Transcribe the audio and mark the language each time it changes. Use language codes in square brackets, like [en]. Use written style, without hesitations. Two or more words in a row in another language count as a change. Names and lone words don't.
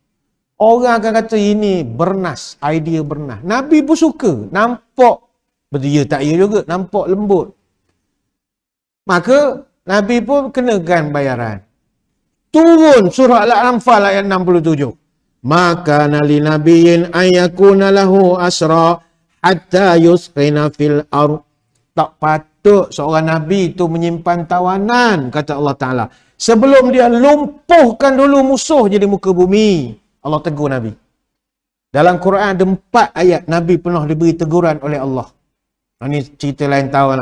[ms] Orang akan kata ini bernas, idea bernas. Nabi pun suka, nampak betul ya tak ya juga, nampak lembut. Maka Nabi pun kenakan bayaran. Turun surah Al-Anfal ayat 67. [ar] ما كان لنبي أن يكون له أسرى حتى يثخن في الأرض. [ms] Tak patut seorang Nabi itu menyimpan tawanan, kata Allah Ta'ala. Sebelum dia lumpuhkan dulu musuh jadi muka bumi. Allah tegur Nabi. Dalam Quran ada 4 ayat Nabi pernah diberi teguran oleh Allah. Ini cerita lain tahu lah.